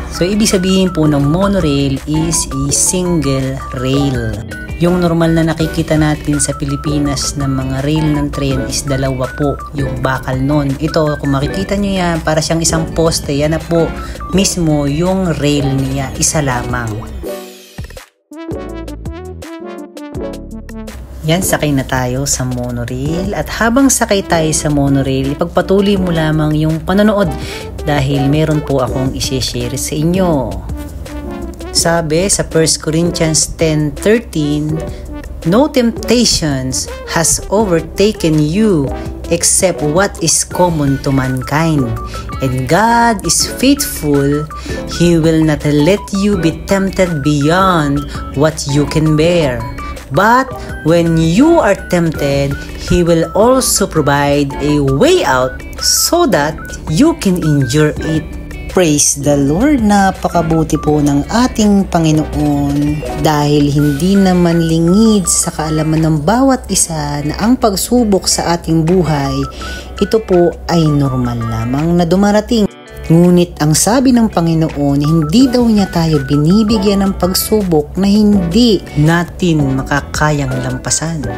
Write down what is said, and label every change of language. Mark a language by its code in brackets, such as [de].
[tl] So, ibig sabihin po ng monorail [en] is a single rail. [tl] Yung normal na nakikita natin sa Pilipinas na mga rail ng train is dalawa po, yung bakal nun. Ito, kung makikita nyo yan, para siyang isang poste, yan na po mismo yung rail niya, isa lamang. Yan, sakay na tayo sa monorail at habang sakay tayo sa monorail, ipagpatuloy mo lamang yung panonood dahil meron po akong isi-share sa inyo. Sabi sa [en] 1 Corinthians 10:13, "No temptations has overtaken you except what is common to mankind. And God is faithful. He will not let you be tempted beyond what you can bear. But when you are tempted, He will also provide a way out so that you can endure it." Praise the Lord! [tl] Napakabuti po ng ating Panginoon dahil hindi naman lingid sa kaalaman ng bawat isa na ang pagsubok sa ating buhay, ito po ay normal lamang na dumarating. Ngunit ang sabi ng Panginoon, hindi daw niya tayo binibigyan ng pagsubok na hindi natin makakayang lampasan.